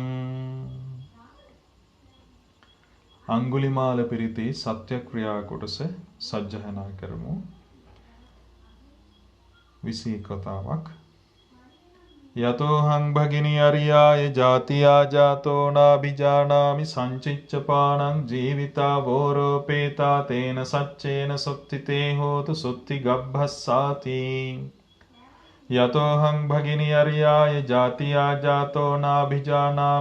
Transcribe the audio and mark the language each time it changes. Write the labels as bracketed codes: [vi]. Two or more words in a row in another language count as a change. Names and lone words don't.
[si] අඟුලිමාල පිරිතේ සත්‍යක්‍රියා කොටස සජ්ජහනා කරමු. 21 කතාවක්. [pi] යතෝහං භගිනි අරියාය ජාතියා ජාතෝ නාභිජානාමි සංචිච්ඡපානං ජීවිතා වෝරෝපේතා තේන සච්චේන සොත්තිතේ හෝතු සොත්ති ගබ්භස්සාති යතෝහං භගිනි අරියාය ජාතියා ජාතෝ නාභිජානාමි